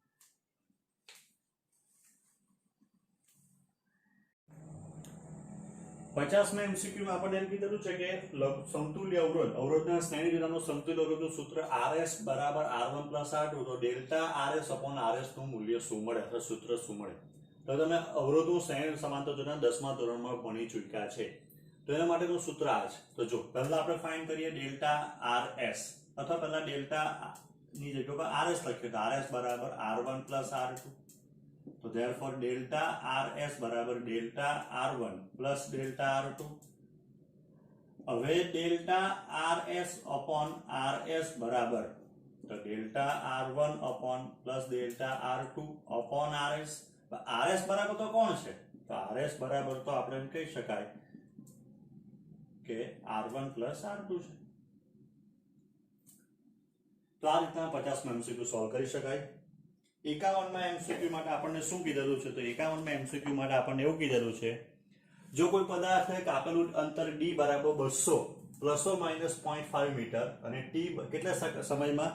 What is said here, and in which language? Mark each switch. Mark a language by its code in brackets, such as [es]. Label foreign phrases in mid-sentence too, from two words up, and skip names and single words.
[gu] પચાસમાં MCQ માં આપણને એમ કીધેલું છે કે સમતુલ્ય અવરોધના શ્રેણી જોડાણનું સમતુલ્ય અવરોધનું સૂત્ર RS બરાબર R1 પ્લસ R2, તો [en] delta RS upon RS [gu] નું મૂલ્ય શું મળે અથવા સૂત્ર શું મળે? તો તમે અવરોધનું શ્રેણી સમાંતર જોડાણ 10મા ધોરણમાં ભણી ચૂક્યા છે, તો એના માટેનું સૂત્ર આ છે. તો જો પહેલા આપણે ફાઇન્ડ કરીએ ડેલ્ટા RS, અથવા પહેલા ડેલ્ટા ની જગ્યા પર RS લખીએ તો RS બરાબર R1 પ્લસ R2, તો [en] therefore delta RS [gu] બરાબર [en] delta R1 plus delta R2. [gu] હવે [en] delta RS upon RS [gu] બરાબર તો [en] delta R1 upon plus delta R2 upon RS. [gu] RS બરાબર તો કોણ છે? તો RS બરાબર તો આપણે એમ કહી શકાય કે R1 plus R2 છે. તો આ રીતના 50માં MCQ સોલ્વ કરી શકાય. 51માં MCQ માટે આપણને શું કીધેલું છે? તો 51માં MCQ માટે આપણને એવું કીધેલું છે, જો કોઈ પદાર્થે કાપેલું અંતર d બરાબર 200 [en] plus or minus [gu] 0.5 મીટર અને t કેટલા સમયમાં?